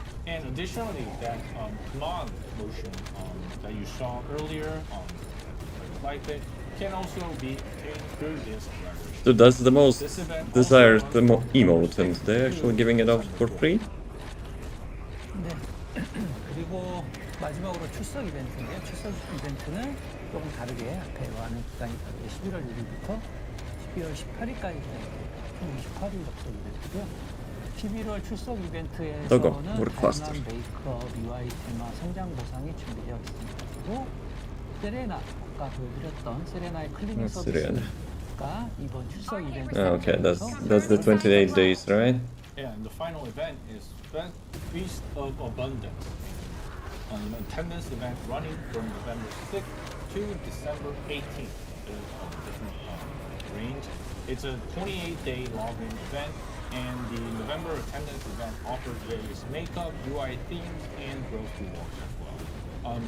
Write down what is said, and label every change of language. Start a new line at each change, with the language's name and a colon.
English: And additionally, that command motion that you saw earlier like it can also be obtained through this collaboration. So that's the most desired emote, and they're actually giving it out for free?
Korean: 네. 그리고 마지막으로 출석 이벤트인데요. 출석 이벤트는 조금 다르게 앞에와는 기간이 다르게 11월 6일부터 12월 18일까지 총 28일 접속 이벤트고요. 11월 출석 이벤트에서는
English: work faster.
Korean: 다양한 메이크업, UI 테마, 성장 보상이 준비되어 있습니다. 그리고 세레나, 아까 보여드렸던 세레나의 클리닝
English: Serena.
Korean: 서비스가 이번 출석 이벤트
English: Okay, that's the 28 days, right? Yeah, and the final event is Feast of Abundance, an attendance event running from November 6th to December 18th. There's a different range. It's a 28-day login event, and the November attendance event offers various makeup, UI themes, and growth rewards as well.